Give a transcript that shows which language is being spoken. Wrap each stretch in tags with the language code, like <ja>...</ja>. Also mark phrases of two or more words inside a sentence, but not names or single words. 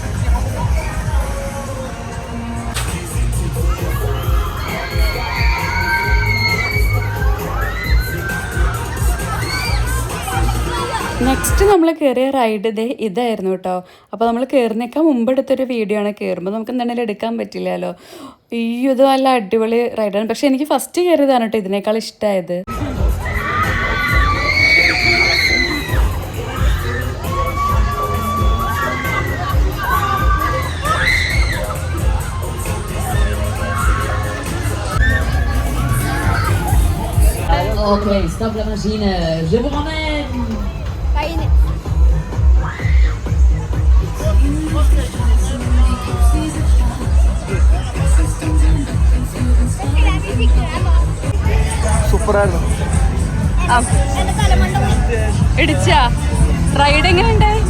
<ml>നെക്സ്റ്റ് നമ്മൾ കയറിയ റൈഡ് ഇതായിരുന്നു കേട്ടോ. അപ്പോൾ നമ്മൾ കയറുന്നേക്കാൾ മുമ്പ് എടുത്തൊരു വീഡിയോ ആണ്. കയറുമ്പോൾ നമുക്ക് എന്തായാലും എടുക്കാൻ പറ്റില്ലല്ലോ. ഇത് നല്ല അടിപൊളി റൈഡാണ്. പക്ഷേ എനിക്ക് ഫസ്റ്റ് കയറിയതാണ് കേട്ടോ ഇതിനേക്കാൾ ഇഷ്ടമായത്.</ml> <fr>Ok, stop la machine, je vous ramène.</fr> <ml>സൂപ്പറായിരുന്നു. ഇടിച്ച റൈഡ് എങ്ങനെയുണ്ട്?</ml>